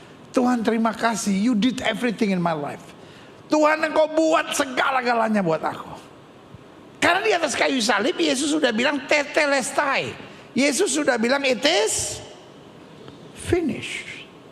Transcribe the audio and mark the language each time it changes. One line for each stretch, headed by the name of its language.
Indonesian: Tuhan terima kasih,
English: you did everything in my life.
Indonesian: Tuhan engkau buat segala-galanya buat aku. Karena di atas kayu salib Yesus sudah bilang tetelestai. Yesus sudah bilang
English: it is finished.